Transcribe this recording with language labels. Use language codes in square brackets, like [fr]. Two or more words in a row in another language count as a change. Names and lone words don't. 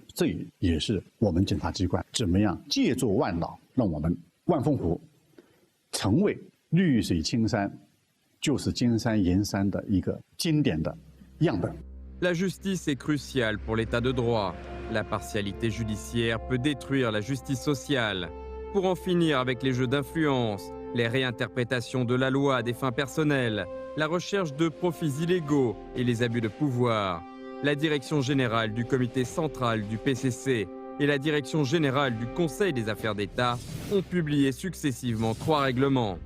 [zh] 这也是我们检察机关怎么样借助万岛，让我们万峰湖成为绿水青山，就是金山银山的一个经典的样本。 [fr] La justice est cruciale pour l'état de droit. La partialité judiciaire peut détruire la justice sociale. Pour en finir avec les jeux d'influence, les réinterprétations de la loi à des fins personnelles, la recherche de profits illégaux et les abus de pouvoir, la direction générale du comité central du PCC et la direction générale du Conseil des affaires d'État ont publié successivement 3 règlements.